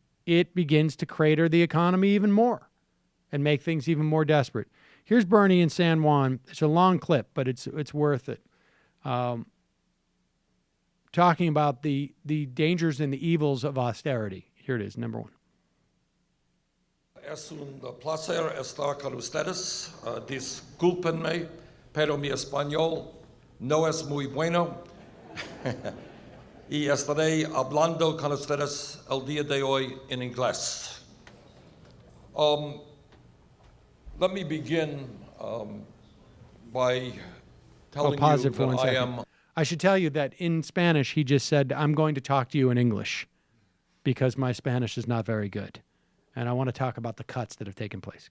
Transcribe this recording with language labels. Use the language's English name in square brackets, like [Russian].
[English] It begins to crater the economy even more and make things even more desperate. Here's Bernie in San Juan. It's a long clip, but it's worth it. Talking about the dangers and the evils of austerity. Here it is, number one. [Spanish] Es un placer estar con ustedes. Discúlpenme, pero mi español no es muy bueno. Y estaré hablando con ustedes el día de hoy en inglés. [English] Let me begin by telling you that I am... I should tell you that in Spanish, he just said, I'm going to talk to you in English because my Spanish is not very good. And I want to talk about the cuts that have taken place.